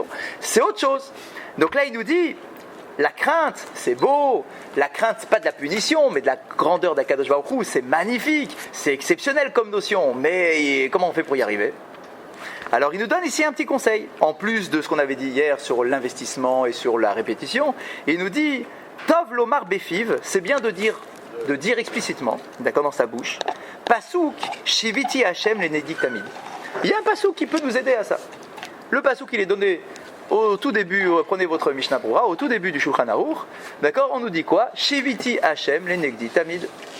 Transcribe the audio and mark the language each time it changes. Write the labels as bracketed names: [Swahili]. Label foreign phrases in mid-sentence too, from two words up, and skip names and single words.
[French] C'est autre chose. Donc là, il nous dit... La crainte, c'est beau. La crainte, c'est pas de la punition, mais de la grandeur d' [Hebrew] הקדוש ברוך הוא. [French] C'est magnifique, c'est exceptionnel comme notion. Mais comment on fait pour y arriver? Alors, il nous donne ici un petit conseil. En plus de ce qu'on avait dit hier sur l'investissement et sur la répétition, il nous dit [Hebrew] טוב לומר בפיו, [French] c'est bien de dire de dire explicitement, d'accord, dans sa bouche, [Hebrew] פסוק שויתי השם לנגדי תמיד. [French] Il y a un pasuk qui peut nous aider à ça. Le pasuk il est donné au tout début, prenez votre Mishnah Brura, au tout début du Shulchan Aruch, d'accord, on nous dit quoi? [Hebrew] שויתי השם לנגדי תמיד.